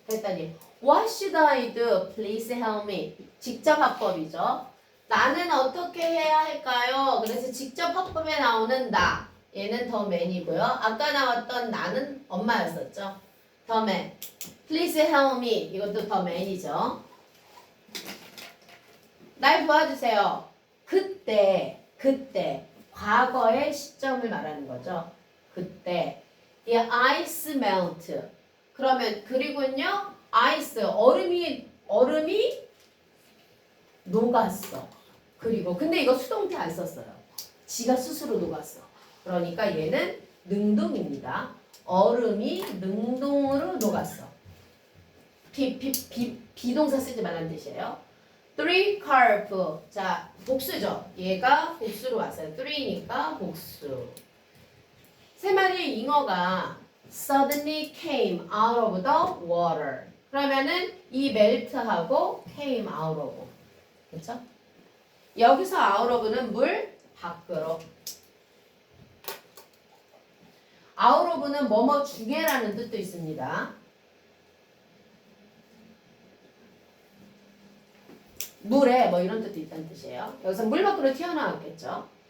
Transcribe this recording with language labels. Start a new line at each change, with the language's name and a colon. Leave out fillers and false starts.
Korean: 그랬더니
English: What should I do? Please help me.
Korean: 직접 화법이죠. 나는 어떻게 해야 할까요? 그래서 직접 화법에 나오는 나. 얘는 더 man이고요. 아까 나왔던 나는 엄마였었죠.
English: 더 man. Please help me.
Korean: 이것도
English: 더 man이죠.
Korean: 날 도와주세요. 그때 과거의 시점을 말하는 거죠. 그때
English: the ice melt.
Korean: 그러면 그리고요 ice 얼음이 녹았어. 그리고 근데 이거 수동태 안 썼어요. 지가 스스로 녹았어. 그러니까 얘는 능동입니다. 얼음이 능동으로 녹았어. 비동사 쓰지 말라는 뜻이에요.
English: Three carp.
Korean: 자, 복수죠. 얘가 복수로 왔어요. three니까 복수. 세 마리의 잉어가
English: suddenly came out of the water.
Korean: 그러면은 이 melt하고 came out of. 그렇죠? 여기서 out of는 물 밖으로. out of는 뭐뭐 중에라는 뜻도 있습니다. 물에 뭐 이런 뜻도 있다는 뜻이에요. 여기서 물 밖으로 튀어나왔겠죠.